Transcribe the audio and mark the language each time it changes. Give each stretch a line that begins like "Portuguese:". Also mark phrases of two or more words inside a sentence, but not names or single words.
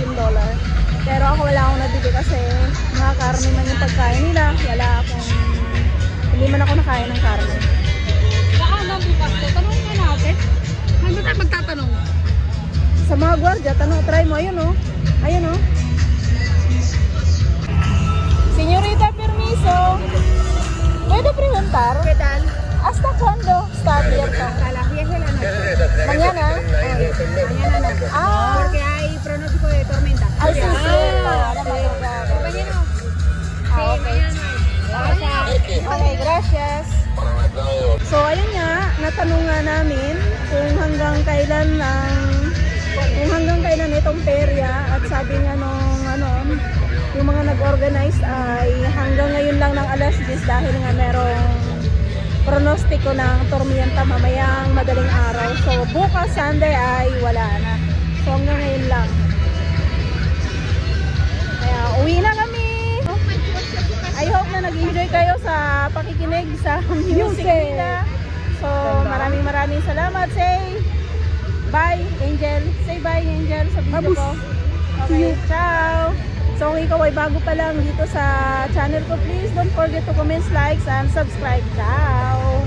Filipino: Pero ako wala akong nabili kasi mga karne man yung pagkain nila. Hindi man ako nakain ng karne. Baka mabukas ko, tanong ka natin. Ano tayo magtatanong? Sa mga gwardiya, try mo. Ayun o. Ayun o.
Spanish: Señorita, permiso. ¿Puede preguntar? ¿Qué tal? ¿Hasta cuándo está abierto? A las 10 de la noche. ¿Mañana? Mañana no. Porque hay pronóstico de tormenta. Ay, sí, sí. Compañero. Okay. Okay, gracias.
Filipino: So, ayun nga, natanong nga namin kung hanggang kailan itong perya, at sabi nga yung mga nag-organize ay hanggang ngayon lang ng alas 10 dahil nga merong pronostiko ng tormenta mamayang madaling araw. So, bukas Sunday ay wala na. So, hanggang ngayon lang. Kaya, uwi na kami!
English: I hope
Filipino: na nag-enjoy kayo sa pakikinig sa music nila. So, maraming salamat.
English: Say bye, Angel. Say bye, Angel,
Filipino: sa video ko. Okay, ciao! So, kung ikaw ay bago pa lang dito sa channel ko,
English: please don't forget to comment, likes, and subscribe. Ciao!